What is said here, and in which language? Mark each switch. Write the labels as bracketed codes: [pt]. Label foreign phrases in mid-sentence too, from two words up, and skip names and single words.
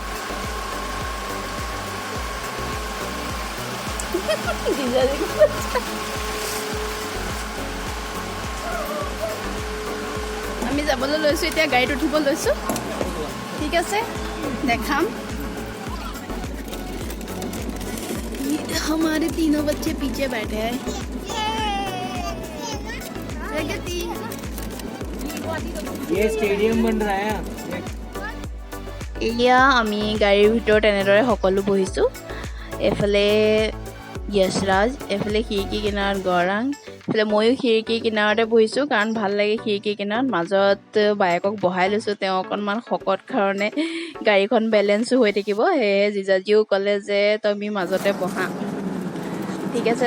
[as] আমি যাবলৈ লৈছো এতিয়া গাড়ীত উঠিব লৈছো ঠিক আছে দেখাম [hi] हमारे तीनों बच्चे पीछे बैठे हैं ये स्टेडियम बन रहा है [as] এয়া আমি গাড়ীৰ ভিতৰত এনেদৰে সকলো বহিছো এফালে यशराज এফালে খিৰিকী কিনাৰত গৰাং এফালে ময়ো খিৰিকী কিনাৰতে বহিছো কাৰণ ভাল লাগে খিৰিকী কিনাৰত মাজত বাইকক বহাই লৈছো তেওঁ অকনমান শকত কাৰণে গাড়ীখন বেলেন্স হৈ থাকিব হে জিজাজিও ক'লে যে তুমি মাজতে বহা ঠিক আছে